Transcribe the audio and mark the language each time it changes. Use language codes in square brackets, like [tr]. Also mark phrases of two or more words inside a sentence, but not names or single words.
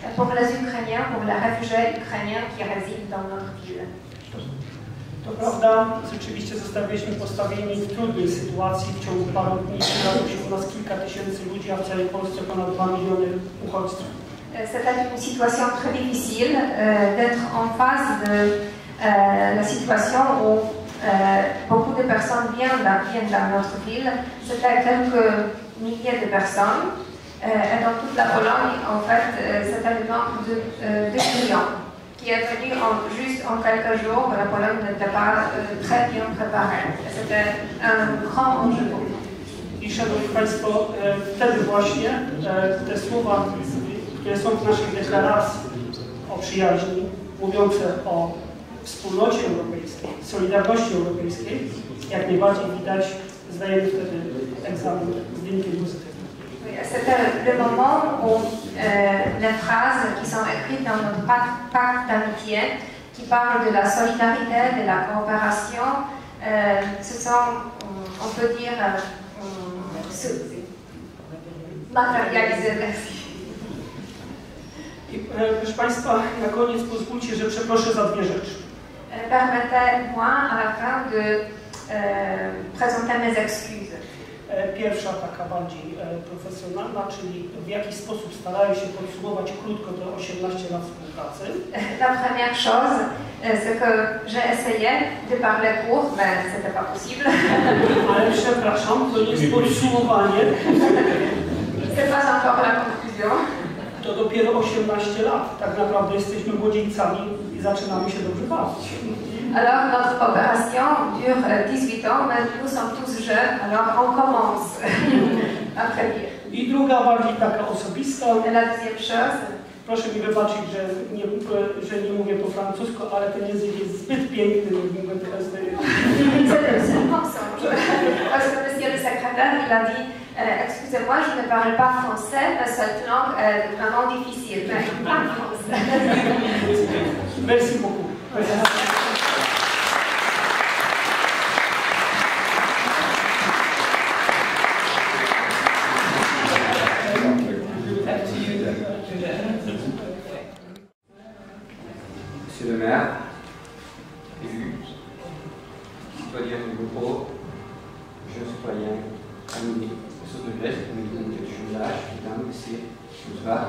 [fr] Pour les Ukrainiens, pour les réfugiés ukrainiens qui résident dans notre ville. [pl] To prawda, rzeczywiście zostaliśmy postawieni w trudnej sytuacji. W ciągu paru dni przyjechał się u nas kilka tysięcy ludzi, a w całej Polsce ponad 2 miliony uchodźców. [fr] C'était une situation très difficile d'être en face de la situation où beaucoup de personnes viennent dans notre ville. C'était quelques milliers de personnes. Et dans toute la Pologne, en fait, c'était le nombre de 2 millions qui est venu juste en quelques jours. La Pologne n'était pas très bien préparée. C'était un grand enjeu pour nous. [pl] I szanowni Państwo, wtedy właśnie te słowa, które są w naszej deklaracji o przyjaźni, mówiące o wspólnocie europejskiej, solidarności europejskiej, jak najbardziej widać, zdajemy wtedy egzamin z wynikiem pozytywnym. [fr] C'était le moment où les phrases qui sont écrites dans notre pacte d'amitié, qui parlent de la solidarité, de la coopération, ce sont, on peut dire, matérialisées. Merci. [pl] I proszę Państwa, na koniec pozwólcie, że przeproszę za dwie rzeczy. [fr] Permettez-moi à la fin de présenter mes excuses. [pl] Pierwsza taka bardziej profesjonalna, czyli w jaki sposób starają się podsumować krótko te 18 lat współpracy. [fr] La première chose, Ce que j'ai essayé de parler court, mais ce n'était pas possible. [pl] Ale przepraszam, to jest podsumowanie. [fr] C'est pas encore la conclusion. [pl] To dopiero 18 lat. Tak naprawdę jesteśmy młodzieńcami i zaczynamy się dobrze bawić. [fr] Alors notre coopération dure 18 ans, mais nous sommes tous jeunes, alors on commence à très bien. [pl] I druga, bardziej taka osobista. [fr] Et la deuxième chose, [pl] Proszę mi wybaczyć, że nie mówię po francusku, ale ten język jest zbyt piękny, żeby go teraz [fr] c'est un mensonge. Parce que monsieur le secrétaire, il a dit excusez-moi, je ne parle pas français, mais cette langue est vraiment difficile, mais je parle français. Merci beaucoup. Monsieur le maire, élu, citoyen du groupe, jeune citoyen, ami de Saut-de-Grèce, ami de communauté de jumelage, mesdames, messieurs, bonsoir.